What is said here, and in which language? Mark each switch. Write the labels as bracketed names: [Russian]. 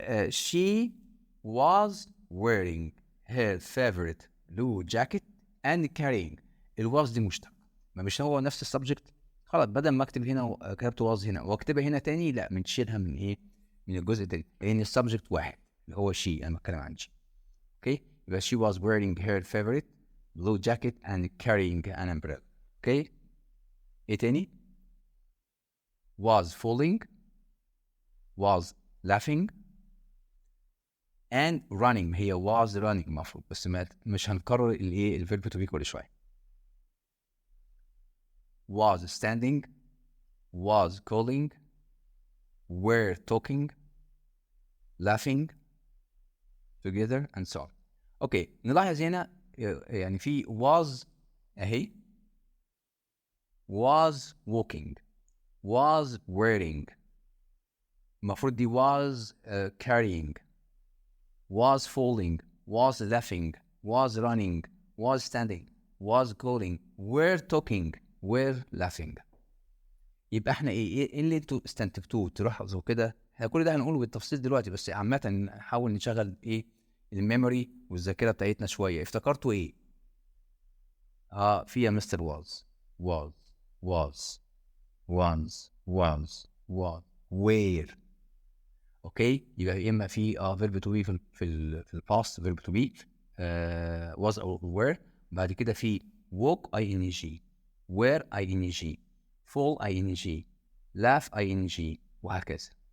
[English] she was wearing her favorite blue jacket and carrying. [Arabic] الواز دي مشتق، ما مش هو نفس السبجكت. خلاص، بدل ما اكتب هنا كتبت واز هنا واكتبها هنا تاني، لا، بنشيلها من ايه؟ من الجزء التاني، لان السبجكت واحد اللي هو شي. انا بتكلم عن شي. اوكي، يبقى [English] she was wearing her favorite blue jacket and carrying an umbrella. [Arabic] اوكي، ايه تاني؟ [English] was falling، was laughing and running. [Arabic] هي [English] was running [Arabic] المفروض، بس مش هنكرر الايه الفيرب تو بي كل شويه. [English] was standing، was calling، were talking، laughing together and so on. [Arabic] اوكي، نلاحظ هنا يعني في [English] was [Arabic] اهي، [English] was walking، was wearing، [Arabic] المفروض دي [English] was carrying، was falling، was laughing، was running، was standing، was calling، were talking، were laughing. [Arabic] يبقى احنا ايه اللي انتوا استنتجتوه تلاحظوا كده؟ احنا كل ده هنقوله بالتفصيل دلوقتي، بس عامة نحاول نشغل ايه الميموري والذاكرة بتاعتنا شوية. افتكرتوا ايه؟ في يا مستر [English] was was once was was where. [Arabic] اوكي، يبقى يا اما في فيرب تو بي في الباست، فيرب تو بي was او were. بعد كده في walk اي ان جي، were اي ان جي، fall اي ان جي، laugh اي ان جي، وهكذا.